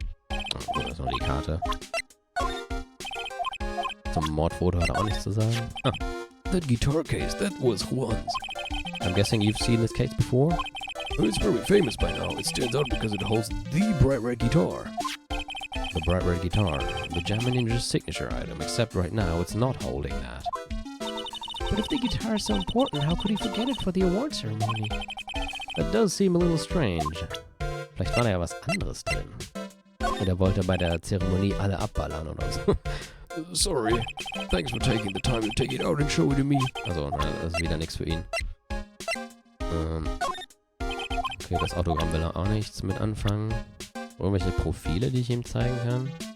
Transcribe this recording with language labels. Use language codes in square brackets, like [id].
[de] Oh, das ist noch die Karte. Zum Mordfoto hat er auch nichts zu sagen. Ah, [en] That guitar case, that was Juan's. I'm guessing you've seen this case before? It's very famous by now. It stands out because it holds the bright red guitar. The bright red guitar. The Jammin' Ninja's signature item, except right now it's not holding that. But if the guitar is so important, how could he forget it for the award ceremony? That does seem a little strange. [de] Vielleicht war da ja was anderes drin. Oder wollte er bei der Zeremonie alle abballern oder so. [en] Sorry. Thanks for taking the time to take it out and show it to me. [de] Also, das ist wieder nichts für ihn. Okay, das Autogramm will er auch nichts mit anfangen. Irgendwelche Profile, die ich ihm zeigen kann?